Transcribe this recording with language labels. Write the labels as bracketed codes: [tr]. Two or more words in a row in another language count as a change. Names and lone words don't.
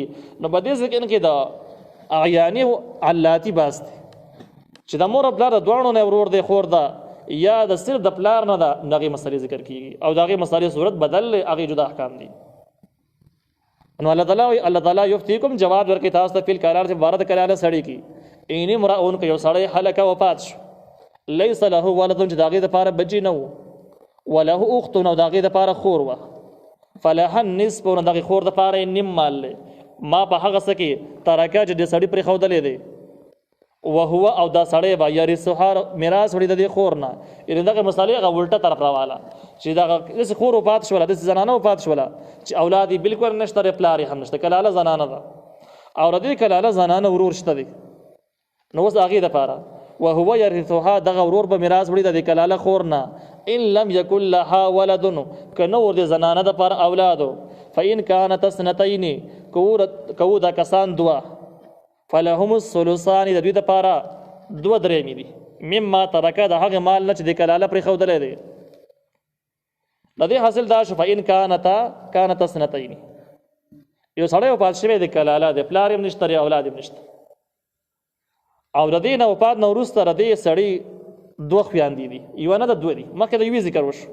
[ps] نو په دې ځای کې د اعیاني او علاتي بحث دی چې د مور او پلار د دواړو نه ورور دی، خور ده، یا د صرف د پلار نه ده، د هغې مسلې ذکر کېږي او د هغې مسلې صورت بدل دی، هغې جدا احکام دي. نو الله تعالی یفتیکم جواب ورکوي تاسو ته [ar] فی الکلالة [ps] چې باره د کلاله سړي کې [ar] ان امرؤ [ps] که یو سړی هلکه وفات شو، [ar] لیس له ولد [ps] چې د هغې دپاره بچي نه و، [ar] وله اخت [ps] او د هغې دپاره خور وه، [ar] فلها النصف [ps] نو د هغې خور دپاره یې نیم مال دی، ما په هغه څه کې ترکه چې د سړي پرېښودلی دی، وهو او دا سړی به یرثها میراث وړي د دې خور نه. یعنې دغه مسالې هغه الټه طرف راواله چې دغه داسې خور وفات شوله، داسې زنانه وفات شوله چې اولاد یې بلکل نشته دی، پلار یې هم نشته، کلاله زنانه ده او د دې کلاله زنانه ورور شته دی. نو اوس هغې دپاره [ar] وهو یرثها [ps] دغه ورور به میراث وړي د دې کلاله خور نه، [ar] ان لم یکن لها ولد [ps] که نه ور د زنانه دپاره اولادو، [ar] فان کانت اثنتین [ps] که دا کسان دوه، [ar] فلهم الثلثان [ps] د دوی دپاره دوه درېیمې دي، [ar] مما ترکه [ps] د هغې مال نه چې د کلاله پرېښودلی دی. د دې حاصل دا شو [ar] فان کانت اثنتین، [ps] یو سړی وفات شوی د کلاله د پلار هم نشته، اولاد هم نشته، او د دې نه وفات نه وروسته د دې سړي دوه خویندې دي، یوه نه ده دوه دي، مخکې د یوې ذکر وشو.